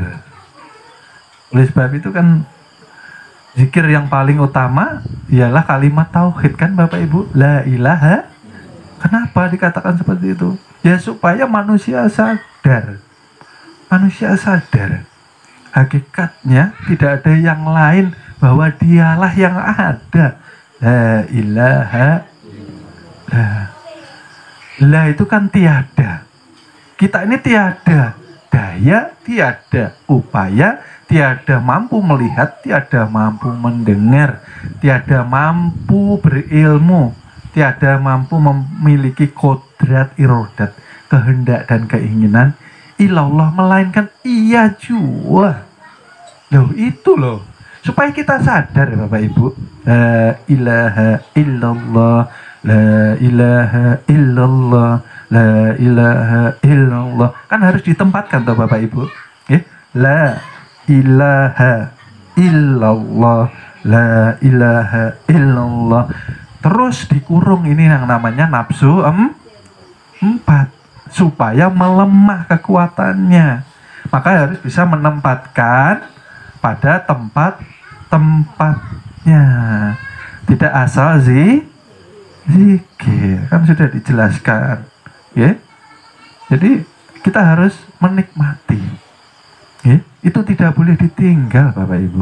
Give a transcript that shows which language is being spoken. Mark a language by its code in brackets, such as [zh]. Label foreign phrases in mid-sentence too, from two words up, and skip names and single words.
[id] Oleh sebab itu kan zikir yang paling utama ialah kalimat tauhid kan Bapak Ibu, [ar] لا إله. [id] Kenapa dikatakan seperti itu? Ya supaya manusia sadar. Manusia sadar hakikatnya tidak ada yang lain, bahwa dialah yang ada. [ar] لا إله. [id] La itu kan tiada. Kita ini tiada daya, tiada upaya, tiada mampu melihat, tiada mampu mendengar, tiada mampu berilmu, tiada mampu memiliki kodrat irodat, kehendak dan keinginan ilallah, melainkan ia jua. Loh itu loh, supaya kita sadar Bapak Ibu, [ar] لا إله إلا الله، لا إله إلا الله، لا إله إلا الله, [id] kan harus ditempatkan toh Bapak Ibu, [ar] لا إله إلا الله, لا إله إلا الله, [id] terus dikurung ini yang namanya nafsu 4 supaya melemah kekuatannya, maka harus bisa menempatkan pada tempat-tempatnya, tidak asal zikir, kan sudah dijelaskan, jadi kita harus menikmati, itu tidak boleh ditinggal Bapak Ibu.